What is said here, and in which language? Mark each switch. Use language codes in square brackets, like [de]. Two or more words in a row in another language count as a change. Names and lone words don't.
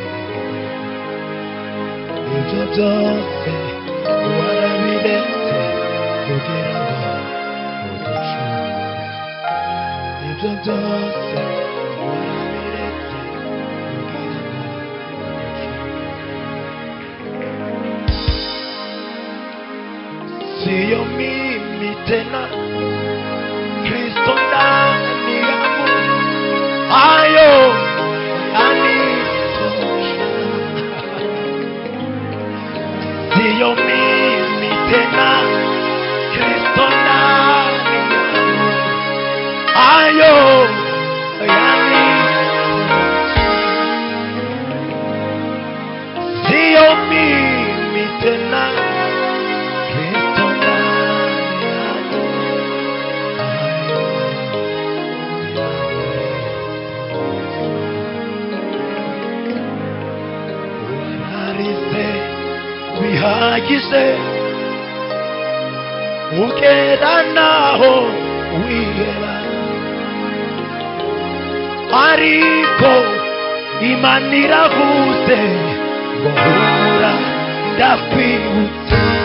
[rw] ibyo byose warabiretse kugira ngo uducungure ibyo byose warabiretse kugira ngo [sw] uducungure siyo mimi tena Kristo ndani yangu ayo yanitosha siyo mimi tena Kristo ndani yangu ayo yanitosha siyo mimi tena Kristo ndani yangu ayo [rw] yanitosha bihagije ugera naho wihera ariko Imana iravuze ngo humura ndakwibutse